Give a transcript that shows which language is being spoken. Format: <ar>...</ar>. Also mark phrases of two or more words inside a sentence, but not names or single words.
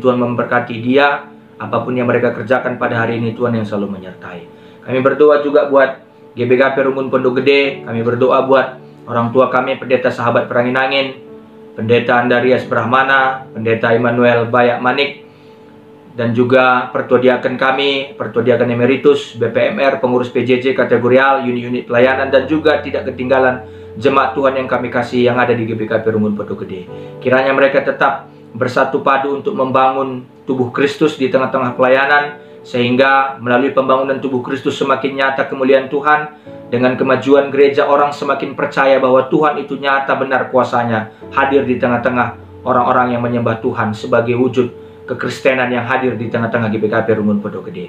<id>Tuhan memberkati dia, apapun yang mereka kerjakan pada hari ini, Tuhan yang selalu menyertai. Kami berdoa juga buat GBKP Rungun Pondok Gede. Kami berdoa buat orang tua kami, Pendeta Sahabat Peranginangin, Pendeta Andarias Brahmana, Pendeta Immanuel Bayak Manik, dan juga Pertua Diaken kami, Pertua Diaken Emeritus, BPMR, pengurus PJJ kategorial, unit-unit pelayanan, dan juga tidak ketinggalan jemaat Tuhan yang kami kasih yang ada di GBKP Rungun Pondok Gede. Kiranya mereka tetap bersatu padu untuk membangun tubuh Kristus di tengah-tengah pelayanan, sehingga melalui pembangunan tubuh Kristus semakin nyata kemuliaan Tuhan. Dengan kemajuan gereja, orang semakin percaya bahwa Tuhan itu nyata benar kuasanya hadir di tengah-tengah orang-orang yang menyembah Tuhan sebagai wujud kekristenan yang hadir di tengah-tengah GBKP Rungun Pondok Gede.</id>